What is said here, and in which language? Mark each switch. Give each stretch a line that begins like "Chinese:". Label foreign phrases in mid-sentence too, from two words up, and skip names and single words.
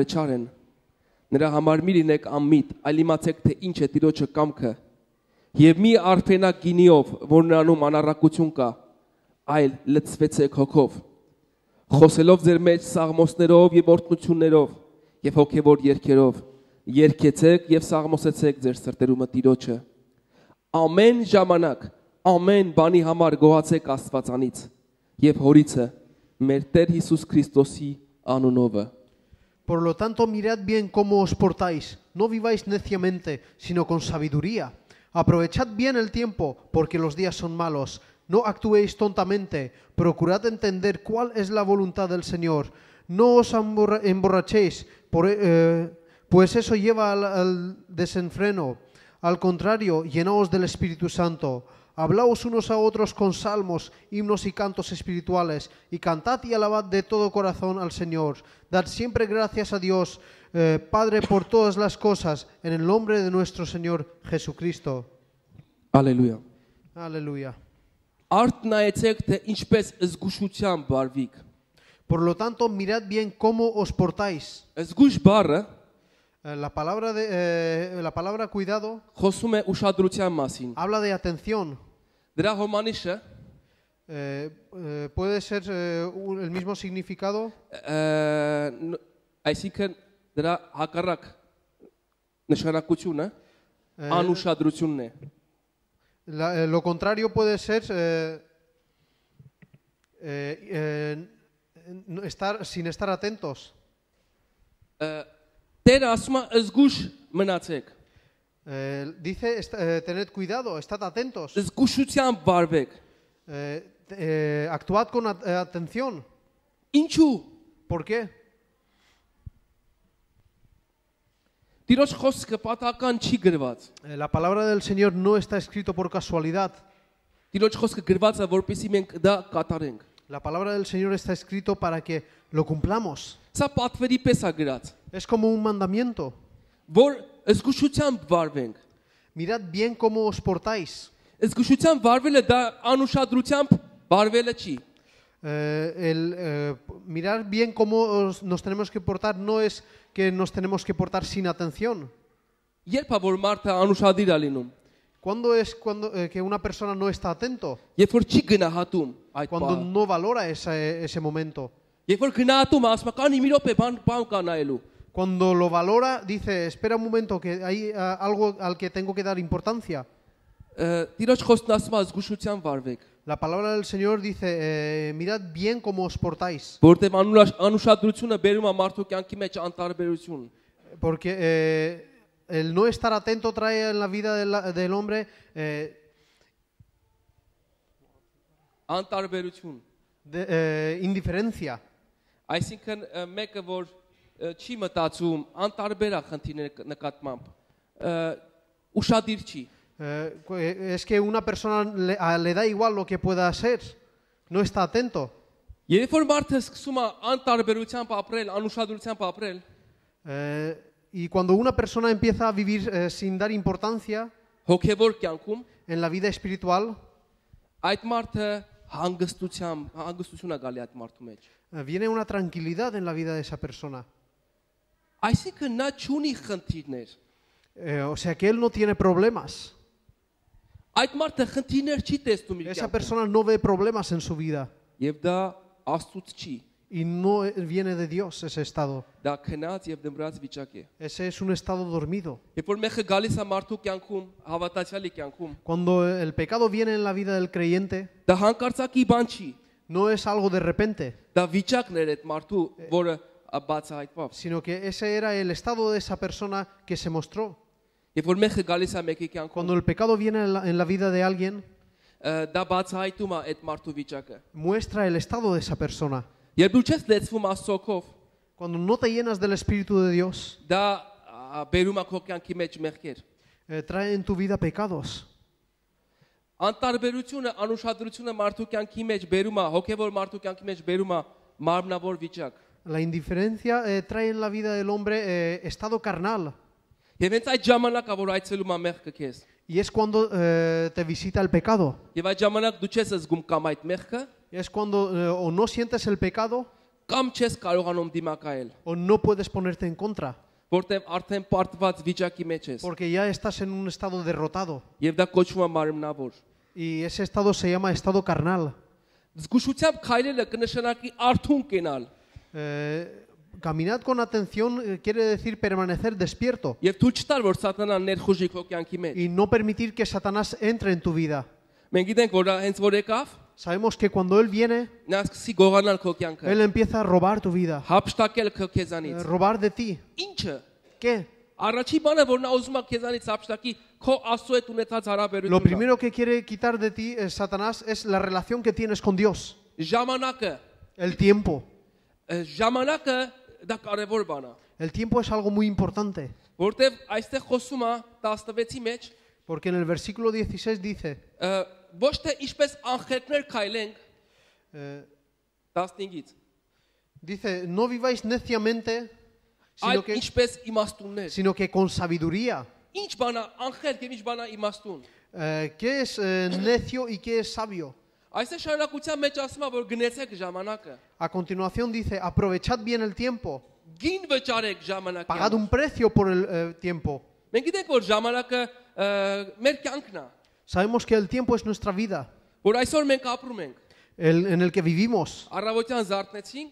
Armenian: չար են։ Նրա համար մի լինեք անմիտ, այլ իմացեք թե ինչ է Տիրոջը կամքը։ Եվ մի արփենակ գինիով, որ նրանում անառակություն կա, այլ լցվեցեք հոգով, խոսելով ձեր մեջ սաղմոսներով եւ օրհնություններով եւ հոգեվոր երգերով, երգեցեք եւ սաղմոսեցեք ձեր սրտերումը Տիրոջը։ Ամեն ժամանակ, ամեն բանի համար գոհացեք Աստվածանից եւ Հորիցը, մեր Տեր Հիսուս Քրիստոսի անունով։
Spanish: Por lo tanto, mirad bien cómo os portáis. No viváis neciamente, sino con sabiduría. Aprovechad bien el tiempo, porque los días son malos. No actuéis tontamente. Procurad entender cuál es la voluntad del Señor. No os emborrachéis, pues eso lleva al desenfreno. Al contrario, llenaos del Espíritu Santo. Hablaos unos a otros con salmos, himnos y cantos espirituales, y cantad y alabad de todo corazón al Señor. Dad siempre gracias a Dios, Padre, por todas las cosas, en el nombre de nuestro Señor Jesucristo.
Armenian: Ալելույա։
Spanish: Aleluya.
Armenian: Արդ նայեցեք թե ինչպես զգուշությամբ վարվիք։
Spanish: Por lo tanto, mirad bien cómo os portáis.
Armenian: Զգուշ բառը
Spanish: La palabra cuidado
Armenian: խոսում է ուշադրության մասին։
Spanish: habla de atención.
Armenian: Դրա հոմանիշը
Spanish: Puede ser el mismo significado.
Armenian: այսինքն դրա հակառակ նշանակությունը անուշադրությունն է։
Spanish: Lo contrario puede ser sin estar atentos.
Armenian: Տերը ասում է զգուշ մնացեք։
Spanish: Dice, tened cuidado, estad atentos.
Armenian: Զգուշությամբ վարվեք։
Spanish: Actuad con atención.
Armenian: Ինչու։
Spanish: ¿Por qué?
Armenian: Տիրոջ խոսքը պատահական չի գրված։
Spanish: La palabra del Señor no está escrito por casualidad.
Armenian: Տիրոջ խոսքը գրված է, որպեսզի մենք դա կատարենք։
Spanish: La palabra del Señor está escrito para que lo cumplamos.
Armenian: Սա պատվերի պես է գրած,
Spanish: Es como un mandamiento.
Armenian: որ զգուշությամբ վարվենք։
Spanish: Mirad bien cómo os portáis.
Armenian: Զգուշությամբ վարվելը դա անուշադրությամբ վարվելը չի։
Spanish: Mirar bien cómo nos tenemos que portar no es que nos tenemos que portar sin atención.
Armenian: Երբ է որ մարդը անուշադիր է լինում։
Spanish: ¿Cuándo es que una persona no está atento?
Armenian: Երբ որ չի գնահատում այդ
Spanish: Cuando
Armenian: բանը։
Spanish: no valora ese momento.
Armenian: Երբ որ գնահատում է, ասում է կանի մի րոպե բան կա նայելու։
Spanish: Cuando lo valora, dice, espera un momento, que hay algo al que tengo que dar importancia.
Armenian: Տիրոջ խոսքն ասում է զգուշությամբ վարվեք։
Spanish: La palabra del Señor dice, mirad bien cómo os portáis.
Armenian: Որտեղ անուշադրությունը բերում է մարդու կյանքի մեջ անտարբերություն։
Spanish: Porque el no estar atento trae en la vida del hombre
Armenian: Անտարբերություն։
Spanish: indiferencia.
Armenian: Այսինքն մեկը որ չի մտածում, անտարբեր է խնդիրների նկատմամբ, ուշադիր չի։
Spanish: Es que una persona le da igual lo que pueda hacer, no está atento.
Armenian: Երբ որ մարդը սկսում է անտարբերությամբ ապրել, անուշադրությամբ ապրել,
Spanish: Y cuando una persona empieza a vivir sin dar importancia
Armenian: հոգևոր կյանքում,
Spanish: en la vida espiritual,
Armenian: այդ մարդը հանգստություն է գալի այդ մարդու մեջ։
Spanish: viene una tranquilidad en la vida de esa persona.
Armenian: Այսինքն նա չունի խնդիրներ։
Spanish: O sea que él no tiene problemas.
Armenian: Այդ մարդը խնդիրներ չի տեսնում իր
Spanish: Esa
Armenian: կյանքում։
Spanish: persona no ve problemas en su vida.
Armenian: Եվ դա Աստծուց չի։
Spanish: Y no viene de Dios ese estado.
Armenian: Դա քնած եւ դմրած վիճակ է։
Spanish: Ese es un estado dormido.
Armenian: Երբ որ մեկը գալիս է մարդու կյանքում, հավատացյալի կյանքում,
Spanish: Cuando el pecado viene en la vida del creyente,
Armenian: դա հանկարծակի բան չի։
Spanish: no es algo de repente,
Armenian: Դա վիճակներ է այդ մարդու, որը բաց է այդ բավ։
Spanish: sino que ese era el estado de esa persona que se mostró.
Armenian: Երբ որ մեկը գալիս է մեկի կյանքում,
Spanish: Cuando el pecado viene en la vida de alguien,
Armenian: դա բացահայտում է այդ մարդու վիճակը։
Spanish: muestra el estado de esa persona.
Armenian: Երբ դու չես լեցվում Աստծո հոգով,
Spanish: Cuando no te llenas del Espíritu de Dios,
Armenian: դա բերում է քո կյանքի մեջ մեղքեր։
Spanish: trae en tu vida pecados.
Armenian: Անտարբերությունը, անուշադրությունը մարդու կյանքի մեջ բերում է, հոգևոր մարդու կյանքի մեջ բերում է մարմնավոր վիճակ։
Spanish: La indiferencia trae en la vida del hombre estado carnal.
Armenian: Եվ հենց այդ ժամանակը որ այցելում է մեղքը քեզ։
Spanish: Y es cuando te visita el pecado.
Armenian: Եվ այդ ժամանակ դու չես զգում կամ այդ մեղքը,
Spanish: Es cuando o no sientes el pecado
Armenian: կամ չես կարողանում դիմակայել,
Spanish: o no puedes ponerte en contra.
Armenian: որտեղ արդեն պարտված վիճակի մեջ ես։
Spanish: Porque ya estás en un estado derrotado.
Armenian: Եվ դա կոչվում է մարմնավոր։
Spanish: Y ese estado se llama estado carnal.
Armenian: Զգուշությամբ քայլելը կնշանակի արթուն կենալ։
Spanish: Caminad con atención quiere decir permanecer despierto
Armenian: Եվ դու չտար որ սատանան ներխուժի քո կյանքի մեջ։
Spanish: y no permitir que Satanás entre en tu vida.
Armenian: Մենք գիտենք որ հենց որ եկավ,
Spanish: Sabemos que cuando Él viene,
Armenian: նա սկսի գողանալ քո կյանքը,
Spanish: Él empieza a robar tu vida,
Armenian: հափշտակել քո քեզանից։
Spanish: robar de ti.
Armenian: Ինչը։
Spanish: ¿Qué?
Armenian: Առաջի բանը որ նա ուզում է քեզանից հափշտակի քո Աստծո հետ ունեցած
Spanish: Lo
Armenian: հարաբերությունը։
Spanish: primero que quiere quitar de ti Satanás es la relación que tienes con Dios,
Armenian: Ժամանակը,
Spanish: el tiempo.
Armenian: ժամանակը դա կարևոր բան է։
Spanish: El tiempo es algo muy importante,
Armenian: Որտեվ այստեղ խոսում է 16-ի մեջ,
Spanish: porque en el versículo 16 dice,
Armenian: ոչ թե ինչպես անխելքներ քայլենք 15-ից,
Spanish: dice, no viváis neciamente,
Armenian: այլ ինչպես իմաստուններ։
Spanish: sino que con sabiduría.
Armenian: Ինչ բան է անխելք եւ ինչ բան է իմաստուն։
Spanish: ¿Qué es necio y qué es sabio?
Armenian: Այստեղ շարունակության մեջ ասում է որ գնացեք ժամանակը։
Spanish: A continuación dice, aprovechad bien el tiempo,
Armenian: Գին վճարեք ժամանակը։
Spanish: pagad un precio por el tiempo.
Armenian: Մենք գիտենք որ ժամանակը մեր կյանքն է,
Spanish: Sabemos que el tiempo es nuestra vida,
Armenian: որ այսօր մենք ապրում ենք։
Spanish: en el que vivimos.
Armenian: Առավոտյան զարթնեցինք,